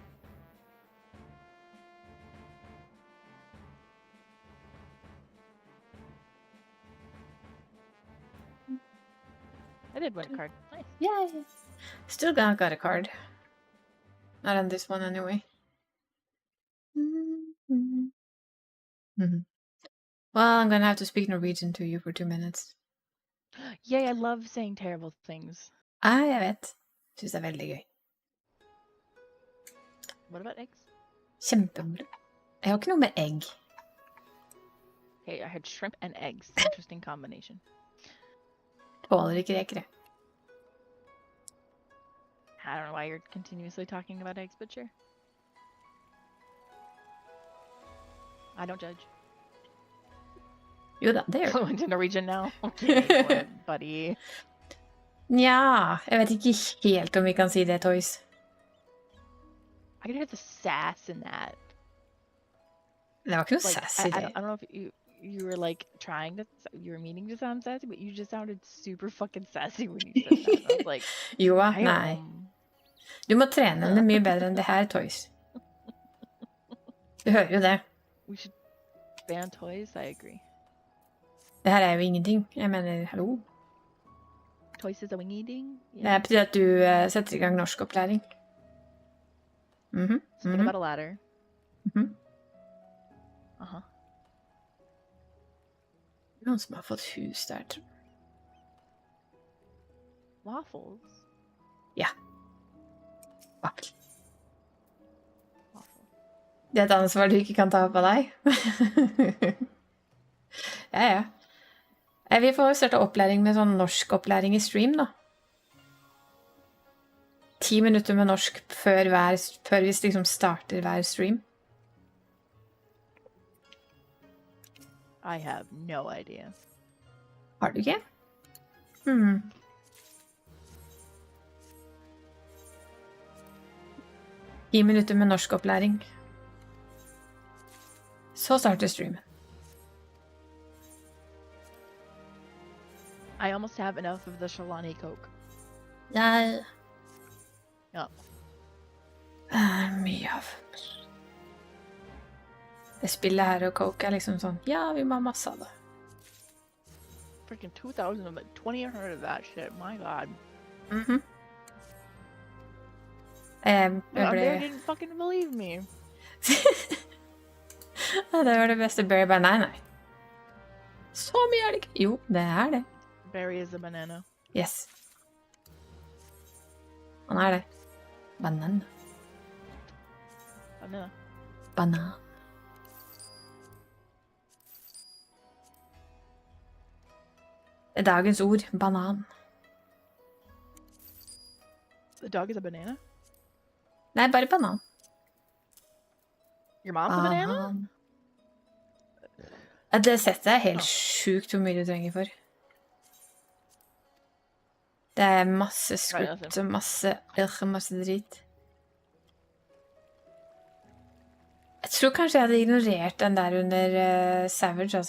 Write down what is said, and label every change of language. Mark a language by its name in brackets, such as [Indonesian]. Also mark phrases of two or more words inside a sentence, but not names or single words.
[English] I did win a card. Nice. Yay! Still got a card. Not on this one anyway. Well, I'm gonna have to speak Norwegian to you for 2 minutes. Yay, I love saying terrible things. [Norwegian] Jeg vet. Synes det er veldig gøy. [English] What about eggs? [Norwegian] Kjempebra. Jeg har ikke noe med egg. [English] Okay, I had shrimp and eggs. Interesting combination. [Norwegian] Tåler ikke reker, jeg. [English] I don't know why you're continuously talking about eggs, but sure. I don't judge. [Norwegian] Jo da, det gjør det. [English] Fluent in Norwegian now. Okay, buddy. [Norwegian] Nja, jeg vet ikke helt om vi kan si det, Toys. [English] I could hear the sass in that. [Norwegian] Det var ikke noe sass i [English] I [Norwegian] det. [English] don't know if you were like trying to, you were meaning to sound sassy, but you just sounded super fucking sassy when you said that. I was like, [Norwegian] Jo, nei. Du må trene det mye bedre enn det her, Toys. Du hører jo det. [English] We should ban toys, I agree. [Norwegian] Det her er jo ingenting. Jeg mener, hallo. [English] Toys is a wingy ding? [Norwegian] Det betyr at du setter i gang norskopplæring. [English] Spin about a ladder. [Norwegian] Noen som har fått hus der, tror jeg. [English] Waffles? [Norwegian] Ja. Waffle. Waffle. Det er et ansvar du ikke kan ta på deg. Ja. Vi får starte opplæring med sånn norskopplæring i stream, da. 10 minutter med norsk før vi liksom starter hver stream. [English] I have no idea. [Norwegian] Har du ikke? 10 minutter med norskopplæring. Så starter streamen. [English] I almost have enough of the Shalani Coke. [Norwegian] Nei. Ja. Mye av. Det spillet her og Coke er liksom sånn, ja, vi må ha masse av det. [English] Freaking 2000 of it, 20 of that shit, my god. They didn't fucking believe me. [Norwegian] Det var det beste Berry bare, nei. Så mye er det ikke. Jo, det er det. [English] Berry is a banana. Yes. [Norwegian] Han er det. Banan. [English] Banana. [Norwegian] Banan. Det er dagens ord. Banan. [English] The dog is a banana? [Norwegian] Nei, bare banan. [English] Your mom's a banana? [Norwegian] Det settet er helt sjukt hvor mye du trenger for. Det er masse script og masse drit. Jeg tror kanskje jeg hadde ignorert den der under Savage, altså.